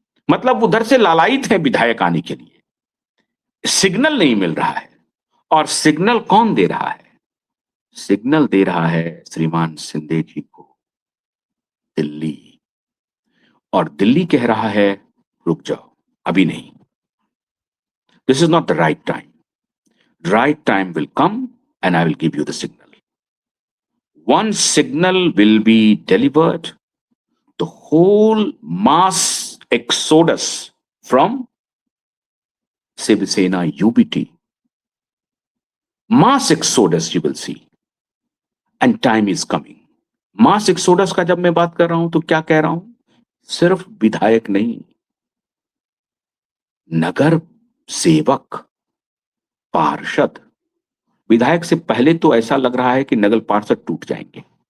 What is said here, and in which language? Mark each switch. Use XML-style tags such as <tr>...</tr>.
<hi>मतलब उधर से लालायित है विधायक आने के लिए, सिग्नल नहीं मिल रहा है। और सिग्नल कौन दे रहा है? सिग्नल दे रहा है श्रीमान शिंदे जी को दिल्ली, और दिल्ली कह रहा है रुक जाओ, अभी नहीं।</hi> <en>This is not the right time. Right time will come and I will give you the signal. One signal will be delivered, the whole mass exodus from Shiv Sena UBT, mass exodus you will see, and time is coming.</en> <hi>Mass exodus का जब मैं बात कर रहा हूं तो क्या कह रहा हूं, सिर्फ विधायक नहीं, नगर सेवक, पार्षद, विधायक से पहले तो ऐसा लग रहा है कि नगर पार्षद टूट जाएंगे।</hi>